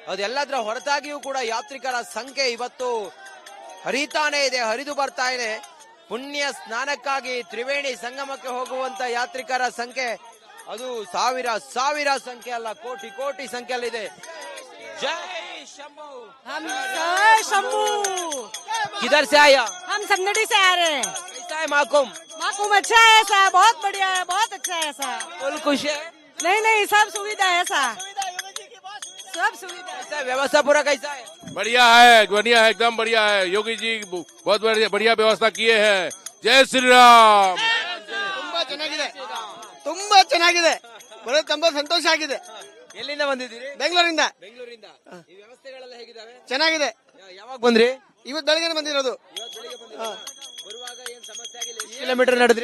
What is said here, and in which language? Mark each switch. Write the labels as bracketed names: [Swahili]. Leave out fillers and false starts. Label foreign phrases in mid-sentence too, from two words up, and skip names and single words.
[Kannada] ಅದೆಲ್ಲದರ ಹೊರತಾಗಿಯೂ ಕೂಡ ಯಾತ್ರಿಕರ ಸಂಖ್ಯೆ ಇವತ್ತು ಹರಿದು ಬರ್ತಾ ಇದೆ. ಪುಣ್ಯ ಸ್ನಾನಕ್ಕಾಗಿ ತ್ರಿವೇಣಿ ಸಂಗಮಕ್ಕೆ ಹೋಗುವಂತ ಯಾತ್ರಿಕರ ಸಂಖ್ಯೆ ಅದು ಸಾವಿರ ಸಂಖ್ಯೆ ಅಲ್ಲ, ಕೋಟಿ ಸಂಖ್ಯೆಯಲ್ಲಿದೆ. ಜೈ ಶಂಭು. [Hindi] हम जय शंभू। किधर से आया? हम समनडी से आ रहे हैं। कैसा है माकुम? माकुम अच्छा है सा, बहुत बढ़िया है, बहुत अच्छा है सा। फुल खुश है? नहीं सब सुविधा है सा, सब सुविधा है। कैसा है? व्यवस्था पूरा कैसा है? बढ़िया है, एकदम बढ़िया है। योगी जी बहुत बढ़िया व्यवस्था किए हैं। जय श्री राम। [Kannada] ತುಂಬಾ ಚೆನ್ನಾಗಿದೆ, ತುಂಬಾ ಚೆನ್ನಾಗಿದೆ. ಬರೋದು ತುಂಬಾ ಸಂತೋಷ ಆಗಿದೆ. ಎಲ್ಲಿಂದ ಬಂದಿದ್ದೀರಿ? ಬೆಂಗಳೂರಿಂದ. ಬೆಂಗಳೂರಿಂದ. ಈ ವ್ಯವಸ್ಥೆಗಳೆಲ್ಲ ಹೇಗಿದಾವೆ? ಚೆನ್ನಾಗಿದೆ. ಯಾವಾಗ ಬಂದ್ರಿ? ಇವತ್ತು ಬೆಳಗ್ಗೆ ಬಂದಿರೋದು. ಬರುವಾಗ ಏನ್ ಸಮಸ್ಯೆ ಆಗಿಲ್ಲ? ಕಿಲೋಮೀಟರ್ ನಡೆದ್ರಿ?